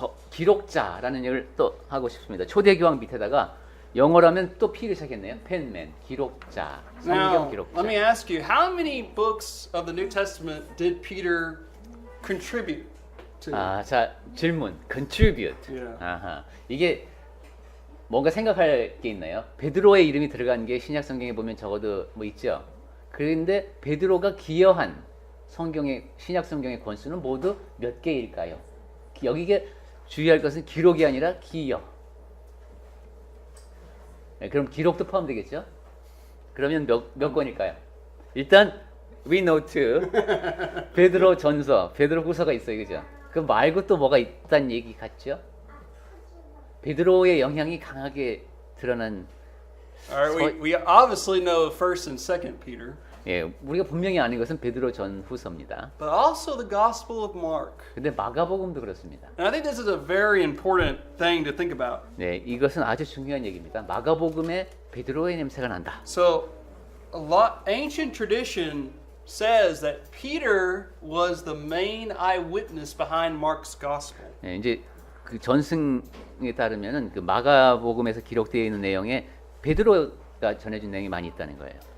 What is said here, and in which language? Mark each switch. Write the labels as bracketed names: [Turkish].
[Korean] 기록자라는 얘기를 또 하고 싶습니다. 초대 교황 밑에다가 영어라면 또 P를 시작했네요. 펜맨, 기록자, 성경 [English] Now, [Korean] 기록자. [English] let me ask you, how many books of the New Testament did Peter contribute to? [Korean] 자, 질문. contribute. [English] Yeah. [Korean] 아하. 이게 뭔가 생각할 게 있나요? 베드로의 이름이 들어간 게 신약 성경에 보면 적어도 뭐 있죠. 그런데 베드로가 기여한 성경의 신약 성경의 권수는 모두 몇 개일까요? 여기에 주의할 것은 기록이 아니라 기여. 네, 그럼 기록도 포함되겠죠? 그러면 몇 권일까요? 일단 [English] we know two. [Korean] 베드로 전서, 베드로 후서가 있어요, 그죠? 그 말고 또 뭐가 있다는 얘기 같죠? 베드로의 영향이 강하게 드러난. [English] All right, we obviously know 1st and 2nd Peter, [Korean] 예, 우리가 분명히 아는 것은 베드로 전 후서입니다. [English] but also the Gospel of Mark. [Korean] 근데 마가복음도 그렇습니다. [English] And I think this is a very important thing to think about. [Korean] 네, 이것은 아주 중요한 얘기입니다. 마가복음에 베드로의 냄새가 난다. [English] So, ancient tradition says that Peter was the main eyewitness behind Mark's Gospel. [Korean] 예, 이제 그 전승에 따르면은 그 마가복음에서 기록되어 있는 내용에 베드로가 전해준 내용이 많이 있다는 거예요.